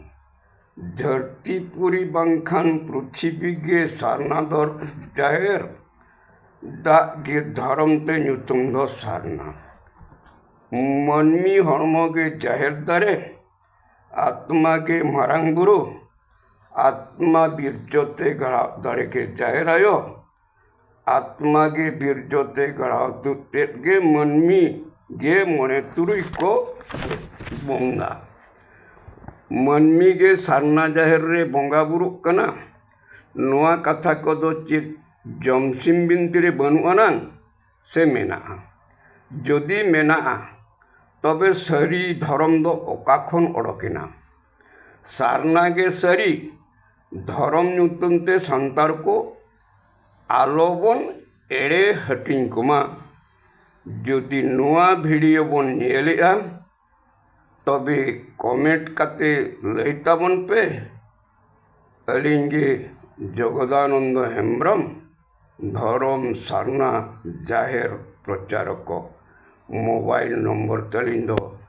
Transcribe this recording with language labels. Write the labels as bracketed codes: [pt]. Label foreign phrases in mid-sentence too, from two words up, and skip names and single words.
[sat] ᱫᱷᱟᱹᱨᱛᱤ ᱯᱩᱨᱤ ᱵᱟᱝᱠᱷᱟᱱ ᱯᱨᱤᱛᱷᱤᱵᱤ ᱜᱮ ᱥᱟᱨᱱᱟ ᱡᱟᱦᱮᱨ, ᱫᱟᱜ ᱜᱮ ᱫᱷᱚᱨᱚᱢ ᱛᱮ ᱧᱩᱛᱩᱢ ᱫᱚ ᱥᱟᱨᱱᱟ। ᱢᱟᱹᱱᱢᱤ ᱦᱚᱲᱢᱚ ᱜᱮ ᱡᱟᱦᱮᱨ ᱫᱟᱨᱮ, ᱟᱛᱢᱟ ᱜᱮ ᱢᱟᱨᱟᱝ ᱵᱩᱨᱩ, आत्मा बीरजोते गढ़ाव दाड़े के जाहिर आयो, आत्मा गे बीरजोते गढ़ाव तुतेत गे मनमी गे मोने तुरुई को बोंगा। मनमी गे सारना जाहिर रे बोंगा बुरु कना। नोआ कथा को दो चित जमसिम बिनती रे बनु अनांग से मेना। जदि मेना तबे सरी धर्म दो ओका खन ओडोकेना। सारना गे सरी धर्म ᱧᱩᱛᱩᱢ ᱛᱮ ᱥᱟᱱᱛᱟᱲ ᱠᱚ ᱟᱞᱚᱵᱚᱱ ᱮᱲᱮ ᱦᱟᱹᱴᱤᱧ ᱠᱚᱢᱟ। ᱡᱩᱫᱤ ᱱᱚᱣᱟ ᱵᱷᱤᱰᱤᱭᱳ ᱵᱚᱱ ᱧᱮᱞᱮᱜᱼᱟ ᱛᱚᱵᱮ ᱠᱚᱢᱮᱱᱴ ᱠᱟᱛᱮ ᱞᱟᱹᱭ ᱛᱟᱵᱚᱱ ᱯᱮ। ᱟᱹᱞᱤᱧ ᱜᱮ ᱡᱚᱜᱚᱫᱟᱱᱚᱱᱫᱚ ᱦᱮᱢᱵᱨᱚᱢ, धर्म सारना जाहिर प्रचारक। मोबाइल नंबर तलिन दो